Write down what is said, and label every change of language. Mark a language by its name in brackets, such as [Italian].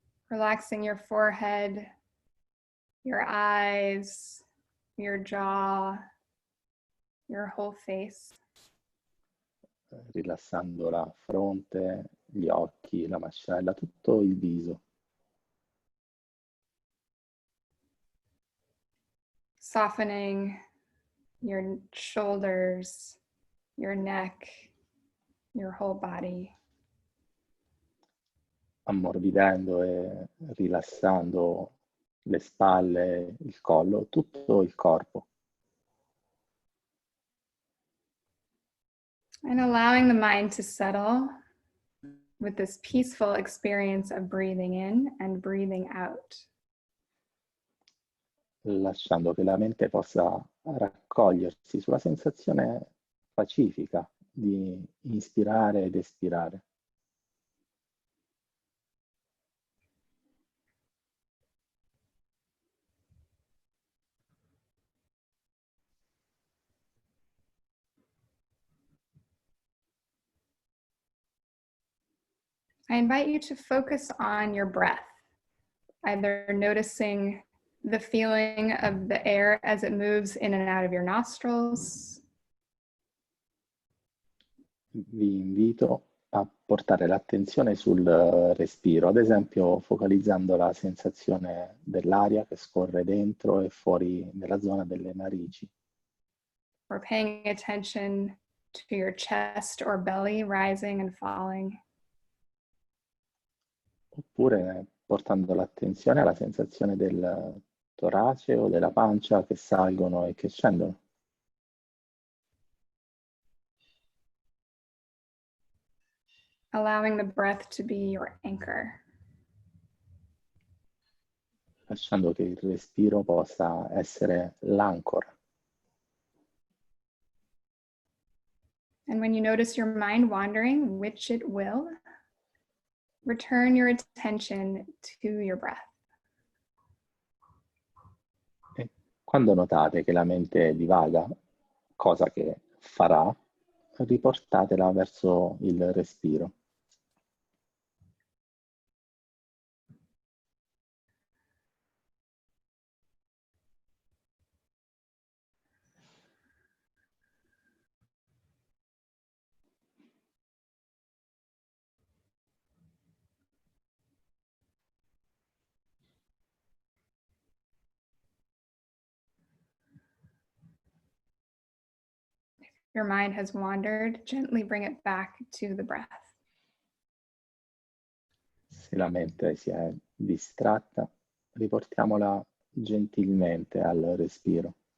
[English] Relaxing your forehead, your eyes, your jaw, your whole face. [Italian] Rilassando la fronte, gli occhi, la mascella, tutto il viso. [English] Softening your shoulders, your neck, your whole body. [Italian] Ammorbidendo e rilassando le spalle, il collo, tutto il corpo. [English] And allowing the mind to settle with this peaceful experience of breathing in and breathing out. [Italian] Lasciando che la mente possa raccogliersi sulla sensazione pacifica di inspirare ed espirare. [English] I invite you to focus on your breath, either noticing the feeling of the air as it moves in and out of your nostrils. [Italian] Vi invito a portare l'attenzione sul respiro, ad esempio focalizzando la sensazione dell'aria che scorre dentro e fuori nella zona delle narici. [English] Or paying attention to your chest or belly rising and falling. [Italian] Oppure portando l'attenzione alla sensazione del torace o della pancia che salgono e che scendono. [English] Allowing the breath to be your anchor. [Italian] Lasciando che il respiro possa essere l'ancora. [English] And when you notice your mind wandering, which it will, return your attention to your breath. [Italian] E quando notate che la mente divaga, cosa che farà, riportatela verso il respiro. [English] Your mind has wandered, gently bring it back to the breath. [Italian] Se la mente si è distratta, riportiamola gentilmente al respiro.